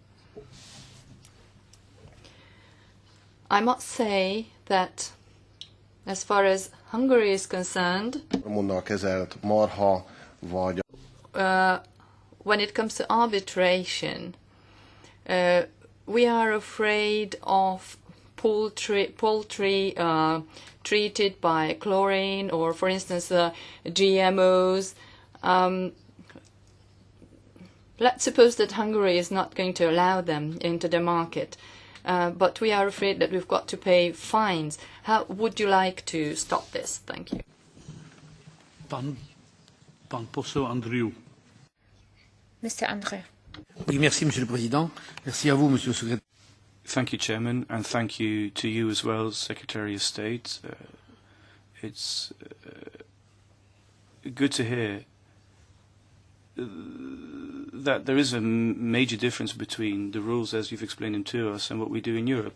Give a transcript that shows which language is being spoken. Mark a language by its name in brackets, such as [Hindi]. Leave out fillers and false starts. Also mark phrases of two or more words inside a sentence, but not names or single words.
[English] I must say that as far as Hungary is concerned, when it comes to arbitration, we are afraid of poultry treated by chlorine or, for instance, GMOs. Let's suppose that Hungary is not going to allow them into the market, but we are afraid that we've got to pay fines. How would you like to stop this? Thank you. [Polish] Pan poseł Andrieu. [English] Mr. André. [French] Oui, merci, Monsieur le Président. Merci à vous, Monsieur le Secrétaire. [English] Thank you, Chairman, and thank you to you as well, Secretary of State. It's good to hear that there is a major difference between the rules as you've explained them to us and what we do in Europe.